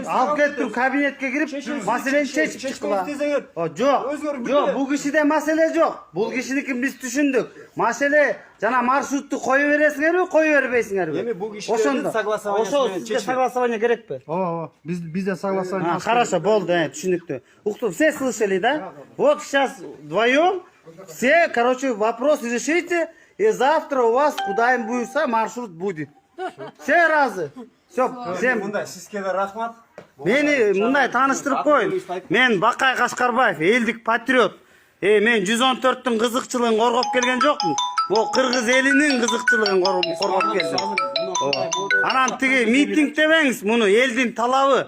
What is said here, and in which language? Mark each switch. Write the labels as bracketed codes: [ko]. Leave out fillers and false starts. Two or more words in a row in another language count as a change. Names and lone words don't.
[ky] Алып кеттим кабинетке кирип, маселени чечип чыккыла. Жок, жок, бул кишиде маселе жок. Бул кишиникин биз түшүндүк. Маселе жана маршрутту кое бересиңерби, кое бербейсиңерби? Эми бул кишилердин согласование Ошо сизге согласование керекпи? Ооба, бизде согласование. Хорошо, болды, түшүнүктүү. Уктуп, [ru] все слышали, да? Вот сейчас вдвоем все, короче, вопрос решите, и завтра у вас, куда им буйрса, маршрут будет. Все разы. Все, всем. [ky] Мындай сизге да рахмат. Мени мындай тааныштырып коеюн. Мен Бакай Кашкарбаев, элдик патриот. Мен 114-түн кызыкчылыгын коргоп келген жокмун. Бул кыргыз элинин кызыкчылыгын коргоп келдим. Анан тиги митинг дебеңиз, муну элдин талабы.